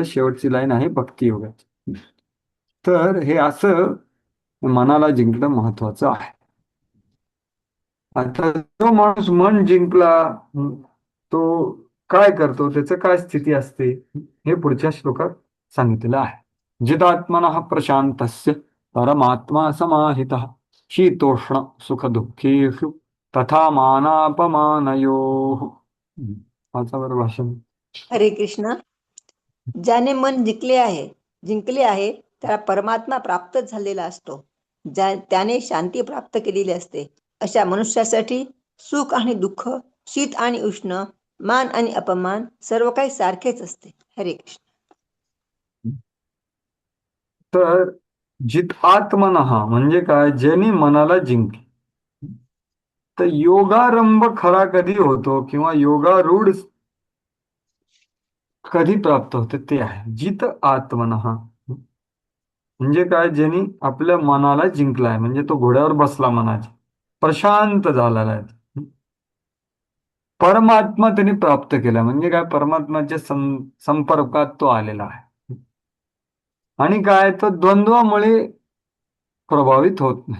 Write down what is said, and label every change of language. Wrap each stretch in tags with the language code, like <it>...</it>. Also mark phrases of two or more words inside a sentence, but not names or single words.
<mr>शेवटची लाईन आहे भक्ती योगाची. तर हे असं मनाला जिंकणं महत्वाचं आहे. आता जो माणूस मन जिंकला तो काय करतो, त्याचं काय स्थिती असते हे पुढच्या श्लोकात सांगितलेलं आहे.</mr> <sa>जितात्मनः प्रशांतस्य परमात्मा समाहितः शीतोष्ण सुख दुःखेषु तथा मानापमानयोः.</sa> <mr>वाचा भाषण. हरे कृष्ण. ज्याने मन जिंकले आहे त्याला परमात्मा प्राप्त झालेला असतो. त्याने शांती प्राप्त केलेली असते. अशा मनुष्यासाठी सुख आणि दुःख, शीत आणि उष्ण, मान आणि अपमान सर्व काही सारखेच असते. हरे कृष्ण. तर</mr> <sa>जित आत्मनः</sa> <mr>म्हणजे काय, ज्यांनी मनाला जिंकले. तर योगारंभ खरा कधी होतो किंवा योगारूढ कधी प्राप्त होते ते आहे</mr> <sa>जित आत्मनः.</sa> <mr>म्हणजे काय, ज्यांनी आपल्या मनाला जिंकलाय, म्हणजे तो घोड्यावर बसला, मनाची प्रशांत झालेला आहे. परमात्मा त्यांनी प्राप्त केला म्हणजे काय, परमात्म्याच्या संपर्कात तो आलेला आहे. आणि काय, तो द्वंद्वामुळे प्रभावित होत नाही.</mr>